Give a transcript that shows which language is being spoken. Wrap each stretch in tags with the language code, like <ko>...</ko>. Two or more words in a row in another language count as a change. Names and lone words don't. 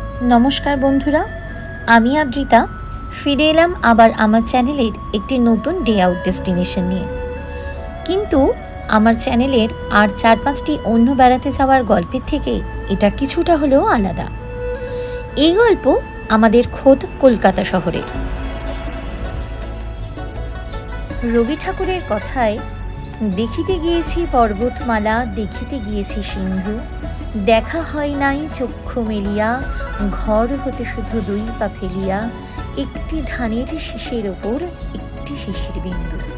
<bn>নমস্কার বন্ধুরা, আমি আদ্রিতা ফিরে এলাম আবার আমার চ্যানেলের একটি নতুন</bn> <en>day out destination</en> <bn>নিয়ে। কিন্তু আমার চ্যানেলের আর চার পাঁচটি অন্য বেড়াতে যাওয়ার গল্পের থেকে এটা কিছুটা হলেও আলাদা। এই গল্প আমাদের খোদ কলকাতা শহরের। রবি ঠাকুরের কথায় দেখিতে গিয়েছি পর্বতমালা, দেখিতে গিয়েছি সিন্ধু, দেখা হয় নাই চক্ষু মেলিয়া, ঘর হতে শুধু দুই পা ফেলিয়া, একটি ধানের শীষের ওপর একটি শিশির বিন্দু।</bn>